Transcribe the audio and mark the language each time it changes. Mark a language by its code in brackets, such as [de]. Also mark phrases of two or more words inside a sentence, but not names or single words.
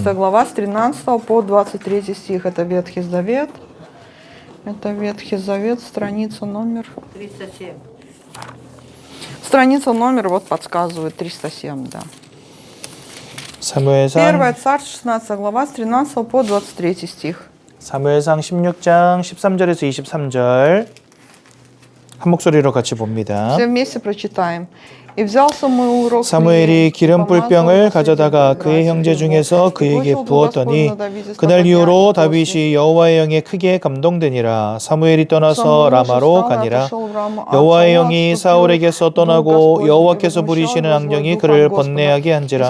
[ru] 11 глава с 13 по 23 стих. Это Ветхий Завет. Это Ветхий Завет, страница номер... 307. Страница номер, вот подсказывает, 307, да. [ko] 사무엘상 [ru] Первое Царство, 16 глава, с 13 по 23 стих. [ko] 사무엘상 16장 13절에서 23절 한 목소리로 같이 봅니다. [ru] Все вместе прочитаем. И взял Самуил урок [ko] 사무엘이 기름 뿔병을 가져다가 그의 형제 중에서 그에게 부었더니 그날 이후로 다윗이 여호와의 영에 크게 감동되니라. 사무엘이 떠나서 라마로 가니라. 여호와의 영이 사울에게서 떠나고 여호와께서 부리시는 악령이 그를 번뇌하게 한지라.